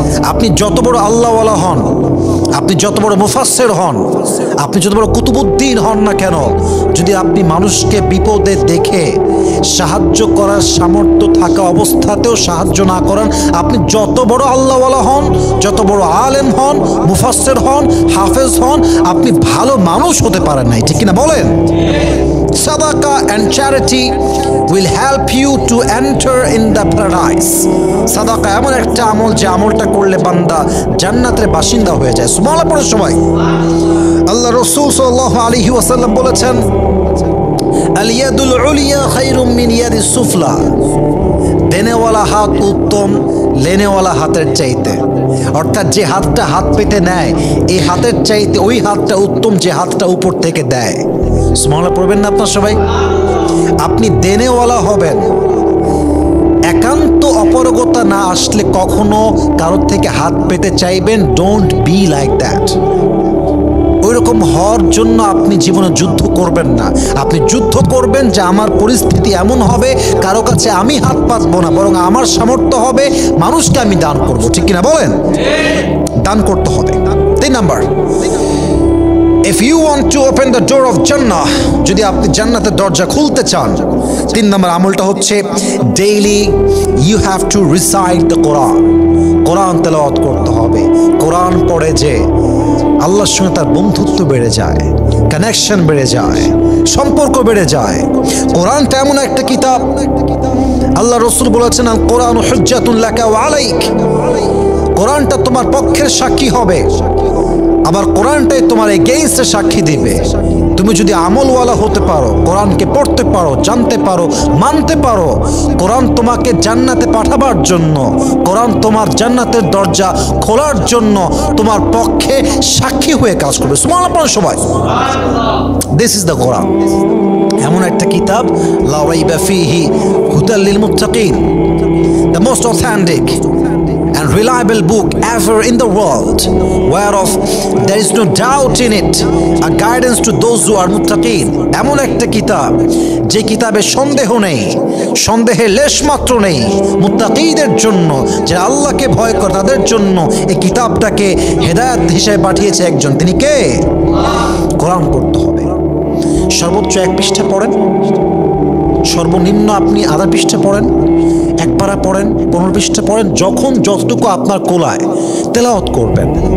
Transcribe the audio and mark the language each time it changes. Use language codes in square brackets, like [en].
[bn] আপনি যত বড় আল্লাহওয়ালা হন, আপনি যত বড় মুফাসসির হন, আপনি যত বড় কুতুবুদ্দিন হন না কেন, যদি আপনি মানুষকে বিপদে দেখে সাহায্য করার সামর্থ্য থাকা অবস্থাতেও সাহায্য না করেন, আপনি যত বড় আল্লাহওয়ালা হন, যত বড় আলেম হন, মুফাসসির হন, হাফেজ হন, আপনি ভালো মানুষ হতে পারেন নাই। ঠিক কিনা বলেন? [en] Sadaqah and charity will help you to enter in the paradise. [bn] সাদাকা এমন একটা আমল যে আমলটা করলে বান্দা জান্নাতের বাসিন্দা হয়ে যায়। সুবহানাল্লাহ পড়ে সবাই। আল্লাহ রাসূল সাল্লাল্লাহু আলাইহি ওয়াসাল্লাম বলেছেন, [ar] আল ইয়াদুল উলিয়া খায়রুম মিন ইয়াদিস সুফলা। [bn] দেনেওয়ালা হাত উত্তম লেনেওয়ালা হাতের চাইতে। অর্থাৎ যে হাতটা হাত পেতে নেয় এই হাতের চাইতে ওই হাতটা উত্তম যে হাতটা উপর থেকে দেয়। সুবহানাল্লাহ পড়বেন না আপনার সবাই? আপনি দেনেওয়ালা হবেন, একান্ত অপারগতা না আসলে কখনো কারোর থেকে হাত পেতে চাইবেন, [en] Don't be like that. [bn] ওইরকম হওয়ার জন্য আপনি জীবনে যুদ্ধ করবেন না। আপনি যুদ্ধ করবেন যে আমার পরিস্থিতি এমন হবে, কারো কাছে আমি হাত পাতবো না, বরং আমার সামর্থ্য হবে মানুষকে আমি দান করব। ঠিক কিনা বলেন? দান করতে হবে। [en] 3 number, if you want to open the door of Jannah, [bn] যদি আপনি জান্নাতের দরজা খুলতে চান, [en] 3 number আমলটা হচ্ছে daily you have to recite the Quran। [bn] কোরআন তেলাওয়াত করতে হবে। কোরআন পড়ে যে আল্লাহর সঙ্গে তার বন্ধুত্ব বেড়ে যায়, কানেকশন বেড়ে যায়, সম্পর্ক বেড়ে যায়। কোরআনটা এমন একটা কিতাব, আল্লাহ রাসূল বলেছেন [ar] আল কোরআন হুজ্জাতুন লাকা ওয়া আলাইক। [bn] কোরআনটা তোমার পক্ষের সাক্ষী হবে, আবার কোরআনটাই তোমার এগেইনস্টে সাক্ষী দিবে। তুমি যদি আমলওয়ালা হতে পারো, কোরআনকে পড়তে পারো, জানতে পারো, মানতে পারো, কোরআন তোমাকে জান্নাতে পাঠাবার জন্য, কোরআন তোমার জান্নাতের দরজা খোলার জন্য তোমার পক্ষে সাক্ষী হয়ে কাজ করবে। সুবহানাল্লাহ সবাই। [en] this is the Quran, [bn] এমন একটা কিতাব [ar] লা রাইবা ফীহি হুদাল লিল মুত্তাকিন, [en] The most authentic and reliable book ever in the world, whereof there is no doubt in it, a guidance to those who are muttaqin। [bn] এমন একটা কিতাব যে কিতাবে সন্দেহ নেই, সন্দেহের লেশ মাত্র নেই। মুত্তাকিদের জন্য, যারা আল্লাহকে ভয় করে তাদের জন্য এই কিতাবটাকে হেদায়েত হিসেবে পাঠিয়েছে একজন, তিনি কে? কোরআন পড়তে হবে। সর্বোচ্চ 1 পৃষ্ঠা পড়েন, সর্বনিম্ন আপনি আধা পৃষ্ঠা পড়েন, 1 পারা পড়েন, 15 পৃষ্ঠা পড়েন, যখন যতটুকু আপনার কোলায় তেলাওয়াত করবেন।